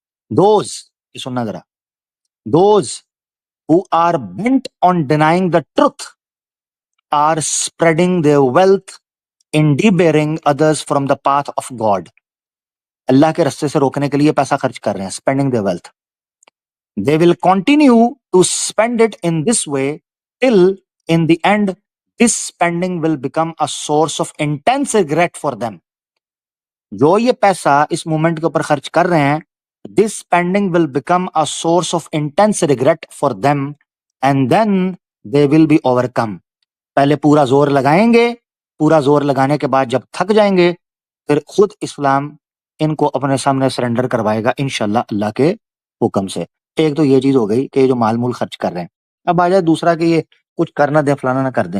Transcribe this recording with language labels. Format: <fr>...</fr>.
<en>those,</en> <hi>ये सुनना जरा,</hi> <en>Those who are bent on denying the truth are spreading their wealth in debarring others from the path of God।</en> <hi>अल्लाह के रास्ते से रोकने के लिए पैसा खर्च कर रहे हैं,</hi> <en>Spending their wealth. They will continue to spend it in this way till in the end this spending will become a source of intense regret for them।</en> <hi>जो ये पैसा इस मूवमेंट के ऊपर खर्च कर रहे हैं,</hi> <en>this spending will become a source of intense regret for them and then they will be overcome।</en> <hi>पहले पूरा जोर लगाएंगे, पूरा जोर लगाने के बाद जब थक जाएंगे फिर खुद इस्लाम इनको अपने सामने सरेंडर करवाएगा इंशाल्लाह अल्लाह के हुक्म से। एक तो ये चीज हो गई कि ये जो माल मूल खर्च कर रहे हैं। अब आ जाए दूसरा कि ये कुछ करना दे फलाना ना कर दें।</hi>